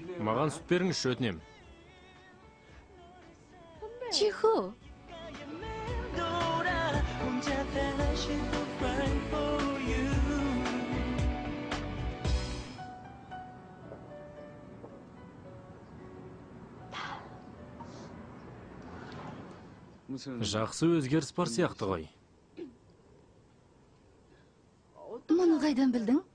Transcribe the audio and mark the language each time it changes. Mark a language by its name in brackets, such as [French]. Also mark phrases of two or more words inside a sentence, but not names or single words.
[Kazakh] Маған сүт беріңізші, өтінем. Чихо, [Korean] 돌아 혼자 다시 [English] to find for you. [Korean] 무슨 [Kazakh] Жақсы өзгеріс бар сияқты ғой. мұны қайдан білдің?